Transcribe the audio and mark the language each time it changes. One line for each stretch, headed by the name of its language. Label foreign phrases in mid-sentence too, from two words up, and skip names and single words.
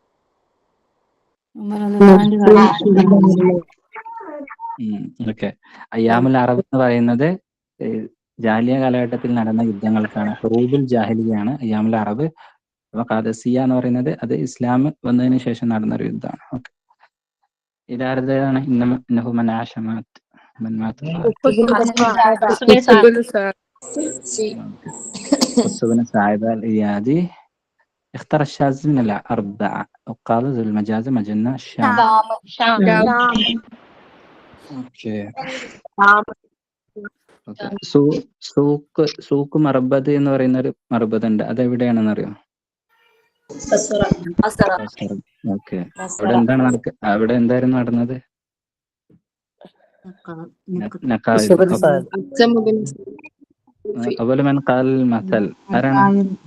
Malayalam: ഓക്കെ.
Arabic: أيام العرب
Malayalam: എന്ന് പറയുന്നത് ജാഹിലിയ കാലഘട്ടത്തിൽ നടന്ന യുദ്ധങ്ങൾക്കാണ്.
Arabic: حروب الجاهلية أيام العرب.
Malayalam: അപ്പൊ ഖാദിസിയ എന്ന് പറയുന്നത് അത് ഇസ്ലാം വന്നതിന് ശേഷം നടന്ന ഒരു യുദ്ധമാണ്. ഓക്കെ. ഇതാരതാണ്?
Arabic: اختار الشاذ من الأربعة وقال ذو المجاز مجنة الشام.
Malayalam: ഓക്കെ. സൂക്ക് മർബദ് എന്ന് പറയുന്ന ഒരു മർബദ് ഉണ്ട്. അത് എവിടെയാണെന്ന് അറിയോ? ഓക്കെ. അവിടെ എന്തായിരുന്നു നടന്നത്?
Arabic: أول من قال مثل
Malayalam: ആരാണ്?